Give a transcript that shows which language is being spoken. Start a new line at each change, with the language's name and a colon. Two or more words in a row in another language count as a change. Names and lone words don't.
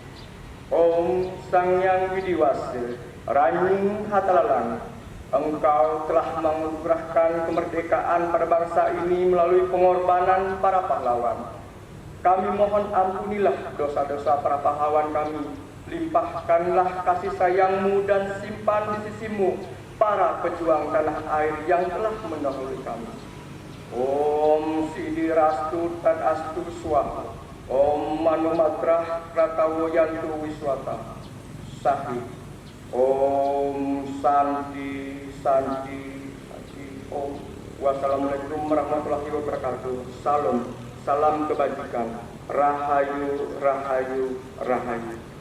Indonesian: Om Sang Yang Widiwasa, Raning Hatalalang, Engkau telah menganugerahkan kemerdekaan pada bangsa ini melalui pengorbanan para pahlawan. Kami mohon ampunilah dosa-dosa para pahlawan kami. Limpahkanlah kasih sayang-Mu dan simpan di sisi-Mu para pejuang tanah air yang telah mendahului kami.
Sanskrit: ॐ सिद्धि रस्तु तद् अस्तु स्वाहा, ॐ मनुमत्र प्रतवोयन्तु विश्वतः, सहिह, ॐ शान्ति शान्ति शान्ति ॐ.
Arabic: والسلام عليكم ورحمة الله وبركاته.
Indonesian: Salam kebajikan. Rahayu Rahayu Rahayu.